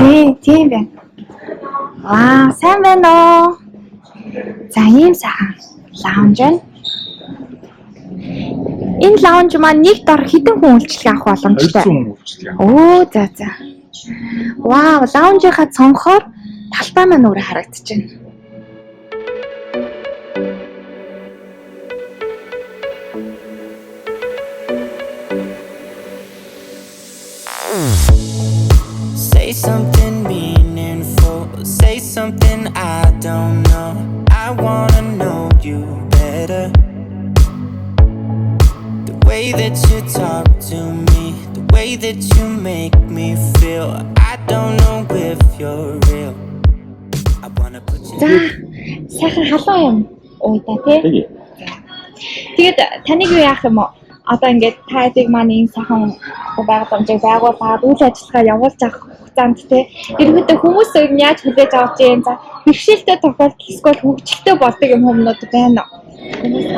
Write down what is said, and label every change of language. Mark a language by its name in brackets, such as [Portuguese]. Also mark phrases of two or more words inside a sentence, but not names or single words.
[Mongolian] Тийм байна. Сайн байна уу? За ийм сайхан лаунж байна. Энэ лаунж маань нэг дор хэдэн хүн үйлчлэг авах боломжтой? 200 хүн үйлчлэг авах. Оо за. Вау, лаунжийнхаа цонхоор талбай маань өөрөө харагдаж байна. [English] Say something meaningful, say something I don't know. I wanna know you better. The way that you talk to me, the way that you make me feel. I don't know if you're real. I wanna put you. [Mongolian] За, сайхан халуун юм уу та тий? Тэгээд таныг юу яах юм уу? Одоо ингээд тайдыг маань энэ сайхан байгууламжийг байгуулад үйл ажиллагаа явуулж авах хугацаанд тий ерөнхийдөө хүмүүс өөр нь яаж хүлээж авч юм за бэрхшээлтэй тохиолдол эсвэл хөгжилтэй болдог юмнууд байна уу?